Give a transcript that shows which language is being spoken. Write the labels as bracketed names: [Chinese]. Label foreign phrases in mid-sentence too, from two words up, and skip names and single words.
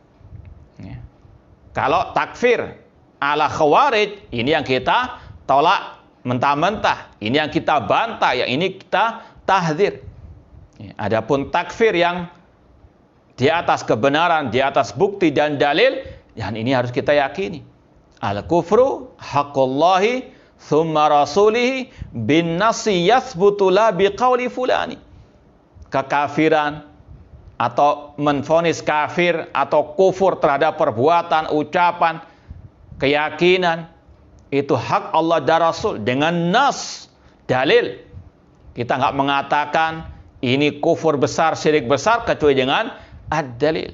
[Indonesian] Kalau [Arabic] تكفير على خوارج, [Indonesian] ini yang kita tolak mentah-mentah, ini yang kita bantah, yang ini kita tahdzir. Adapun takfir yang di atas kebenaran, di atas bukti dan dalil, yang ini harus kita yakini. [Arabic] الكفر حق الله ثم رسوله بالنص يثبت لا بقول فلان. [Indonesian] Kekafiran atau menvonis kafir atau kufur terhadap perbuatan, ucapan, keyakinan, itu hak Allah dan Rasul dengan nas, dalil. Kita nggak mengatakan ini kufur besar, syirik besar kecuali dengan ad-dalil.